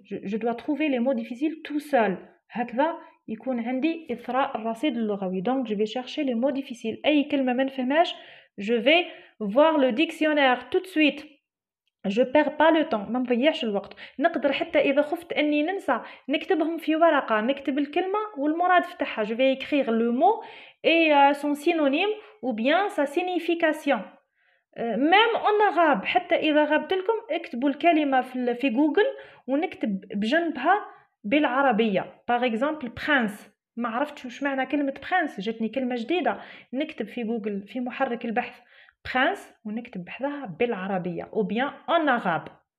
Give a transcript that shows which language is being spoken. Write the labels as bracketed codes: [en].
[fr] Je dois trouver les mots difficiles tout seul. [ar] هكذا يكون عندي إثراء الرصيد اللغوي. [fr] Donc je vais chercher les mots difficiles. [ar] أي كلمة ما نفهمهاش [fr] je vais voir le dictionnaire tout de suite. Je perds pas le temps. [ar] ما نضيعش الوقت. نقدر حتى إذا خفت أني ننسى نكتبهم في ورقة نكتب الكلمة والمراد فتحها. [fr] Je vais écrire le mot et son synonyme ou bien sa signification. même en arabe [ar] حتى إذا غبت لكم اكتبوا الكلمة في جوجل ونكتب بجنبها بالعربية. [fr] Par exemple prince [ar] ما عرفتش واش معنى كلمة برنس، جاتني كلمة جديدة. نكتب في جوجل في محرك البحث برنس ونكتب بحذها بالعربية أو بيان en arabe.